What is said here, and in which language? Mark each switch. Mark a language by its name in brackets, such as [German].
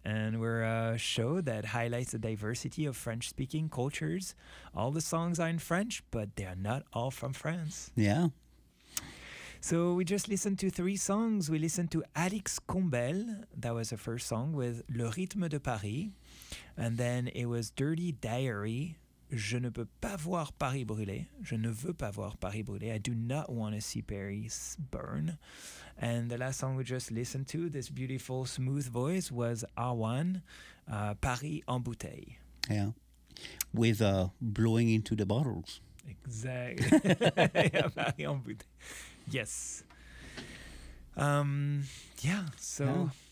[English] And we're a show that highlights the diversity of French-speaking cultures. All the songs are in French, but they are not all from France. Yeah. So we just listened to three songs. We listened to Alix Combel. That was the first song with Le Rythme de Paris. And then it was Dirty Diary. [French] Je ne peux pas voir Paris brûler. Je ne veux pas voir Paris brûler. [English] I do not want to see Paris burn. And the last song we just listened to, this beautiful smooth voice, was Awan, Paris en bouteille. Yeah, with blowing into the bottles. Exactly. Yeah, Paris en bouteille. Yes. Yeah, so... Yeah.